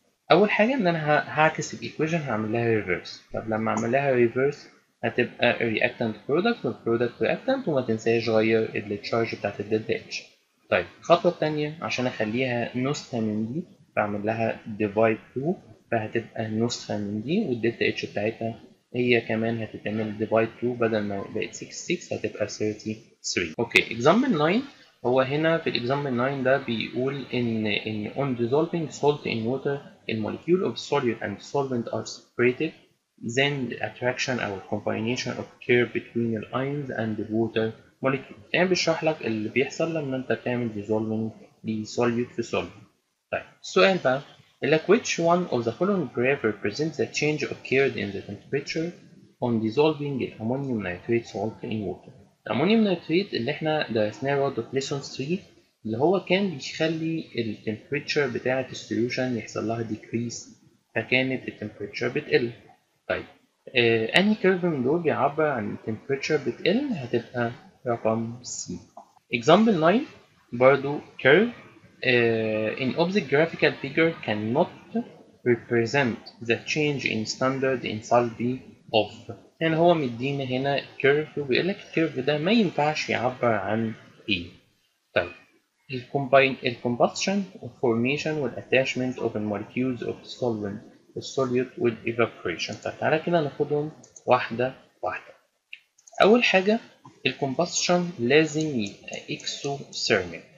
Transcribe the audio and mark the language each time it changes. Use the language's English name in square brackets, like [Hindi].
[Arabic] اول حاجة ان انا هعكس الايكويشن، هعمل لها ريفرس. طب لما اعمل لها ريفرس هتبقى reactant product والبرودكت reactant، وما تنساش غير التشارج بتاعت الدلتا اتش. طيب الخطوة التانية عشان اخليها نسخة من دي بعمل لها divide 2، فهتبقى نسخة من دي، والدلتا اتش بتاعتها هي كمان هتتعمل divide 2، بدل ما بقت 6 هتبقى 33. اوكي example 9. هو هنا في الاكزامبل 9 ده بيقول ان [English] on dissolving salt in water the molecule of solute and solvent are separated, then the attraction or combination occur between the ions and the water molecule. [Arabic] يعني بيشرح لك اللي بيحصل لما انت بتعمل dissolving لsolute في solvent. طيب السؤال بقى يقول لك [English] which one of the following graph represents the change occurred in the temperature on dissolving the ammonium nitrate salt in water. [Arabic] الأمونيوم نيتريت اللي احنا درسناه برضه في ليسون 3 اللي هو كان بيخلي التمبريتشر بتاعة السوليوشن يحصل لها decrease، فكانت التمبريتشر بتقل. طيب أنهي كيرف من دول بيعبر عن التمبريتشر بتقل؟ هتبقى رقم C. [English] Example 9 برضه curve in opposite graphical figure cannot represent the change in standard enthalpy of. [Arabic] يعني هو مدينا هنا كيرف وبيقول لك الكيرف ده ما ينفعش يعبر عن ايه. طيب الكومبشن والفورميشن والاتاشمنت [English] of the molecules of the solvent [Arabic] السوليوت والايفابوريشن. طب تعالى كده ناخدهم واحدة واحدة. أول حاجة الكومبشن لازم يبقى اكسوثيرميك.